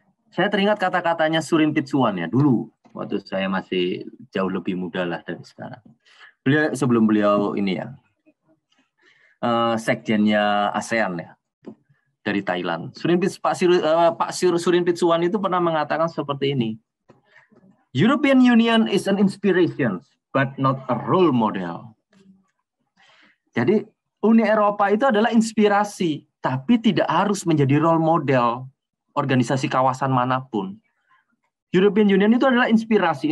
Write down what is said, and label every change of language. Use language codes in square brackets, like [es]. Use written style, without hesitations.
[id] Saya teringat kata-katanya Surin Pitsuwan ya dulu, waktu saya masih jauh lebih muda lah dari sekarang. Sebelum beliau ini ya, sekjennya ASEAN ya, dari Thailand. Pak Surin Pitsuwan itu pernah mengatakan seperti ini. [en] European Union is an inspiration, but not a role model. [id] Jadi Uni Eropa itu adalah inspirasi, tapi tidak harus menjadi role model organisasi kawasan manapun. European Union itu adalah inspirasi.